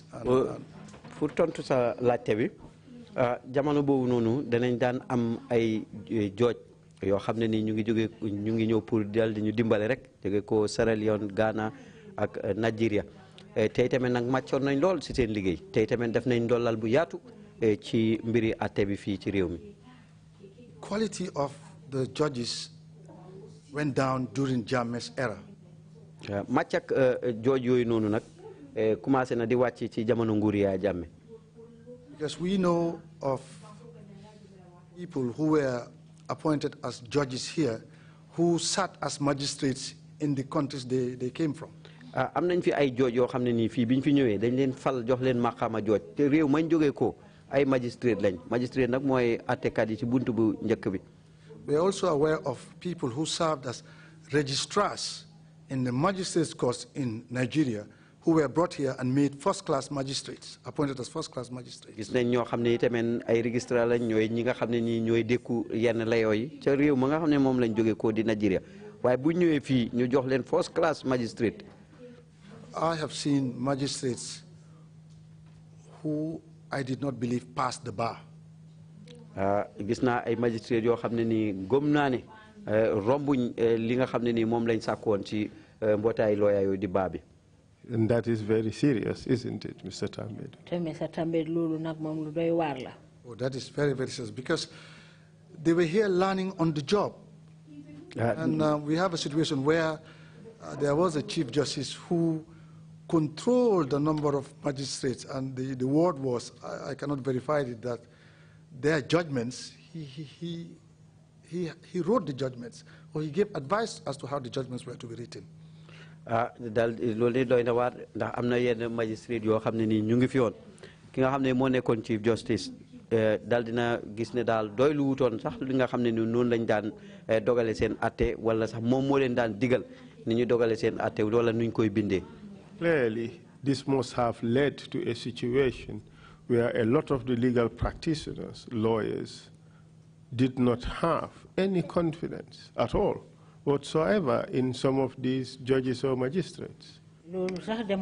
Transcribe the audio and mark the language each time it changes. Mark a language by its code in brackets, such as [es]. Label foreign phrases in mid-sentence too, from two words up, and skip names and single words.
[wo] Pour tontu sa laajte bi jamono boobu noonu danañ daan am ay jooj yoo xam ne ni ñu ngi ñëw pour dal di ñu dimbale rek jóge ko Sierra Leone, Ghana ak Nigeria tey tamit nag màccoon nañ lool si seen liggéey tey tamit def nañ ndollal bu yaatu ci mbiri atte bi fii ci réew mi. [en] Quality of the judges went down during Jammeh's era. [wo] Màcc ak jooj yooyu noonu nag commencé na di wàcc ci jamono nguur Yaya Jammeh. [en] Because we know of people who were appointed as judges here who sat as magistrates in the countries they came from. [wo] am nañ fi ay jooj yoo xam ne nii fii bi ñu fi ñëwee dañ leen fal jox leen maqaama jooj te réew mañ jógee ko ay magistrate lañ magistrate nag mooy attekat yi ci buntu bu njëkk bi. [en] We are also aware of people who served as registrars in the magistrates' courts in Nigeria who were brought here and made first-class magistrates, appointed as first-class magistrates. [wo] Gis nañ ñoo xam ne itamit ay registrar lañ ñooy ñi nga xam ne nii ñooy dékku yenn layoo yi ca réew ma nga xam ne moom lañ jógee ko di Nigeria waaye bu ñëwee fii ñu jox leen [en] first-class magistrate. I have seen magistrates who I did not believe passed the bar. [wo] Gis naa ay magistrate yoo xam ne nii gëm naa ne rombuñ li nga xam ne nii moom lañ sàkkoon ci mbootaay looyaa yooyu di baa bi. [en] And that is very serious, isn't it, Mr. Tambedou? Oh, that is very, very serious because they were here learning on the job. And we have a situation where there was a Chief Justice who controlled the number of magistrates, and the word was, I cannot verify it, that their judgments, he wrote the judgments, or he gave advice as to how the judgments were to be written. [wo] Dal loolu doy na waar ndax am na yenn magistrate yoo xam ne nii ñu ngi fi woon ki nga xam ne moo nekkoon [en] Chief Justice [wo] dal dina gis ne daal doy lu wutoon sax li nga xam ne ni noonu lañ daan dogale seen atte wala sax moom moo leen daan digal ni ñu dogale seen atte wala nuñ koy bindee. [en] Clearly, this must have led to a situation where a lot of the legal practitioners, lawyers, did not have any confidence at all whatsoever in some of these judges or magistrates. That